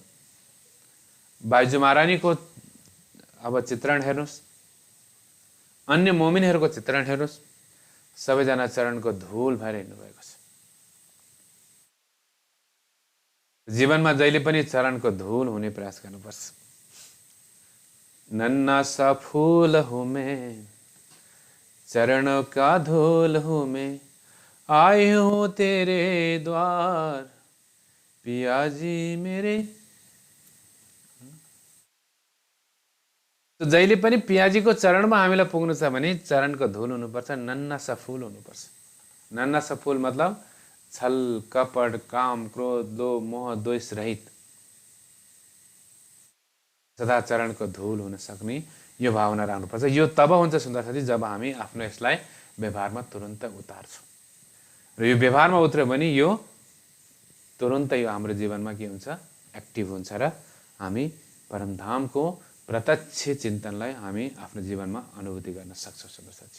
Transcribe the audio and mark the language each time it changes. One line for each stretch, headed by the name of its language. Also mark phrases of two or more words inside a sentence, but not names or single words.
Nepali: बाइजू महारानीको अब चित्रण हेर्नुहोस्, अन्य मोमिनहरूको चित्रण हेर्नुहोस्, सबैजना चरणको धुल भएर हिँड्नुभएको छ। जीवनमा जहिले पनि चरणको धुल हुने प्रयास गर्नुपर्छ।
Hindi: नन्ना सा फूल हूँ मैं, चरणों का धूल हूँ मैं, आई हूँ तेरे द्वार, पिया जी मेरे।
Nepali: तो जहिले पनि पियाजीको चरणमा हामीलाई पुग्नु छ भने चरणको धुल हुनुपर्छ,
Hindi: नन्ना सा फूल
Nepali: हुनुपर्छ।
Hindi: नन्ना सा फूल
Nepali: मतलब छल कपट काम क्रोध लोभ मोह द्वेष रहित सदा चरणको धुल हुन सक्ने यो भावना राख्नुपर्छ। यो तब हुन्छ सुन्दर साथी जब हामी आफ्नो यसलाई व्यवहारमा तुरन्त उतार्छौँ र यो व्यवहारमा उत्रयो भने यो तुरन्त यो हाम्रो जीवनमा के हुन्छ, एक्टिभ हुन्छ र हामी परमधामको प्रत्यक्ष चिन्तनलाई हामी आफ्नो जीवनमा अनुभूति गर्न सक्छौँ सुन्दर साथी।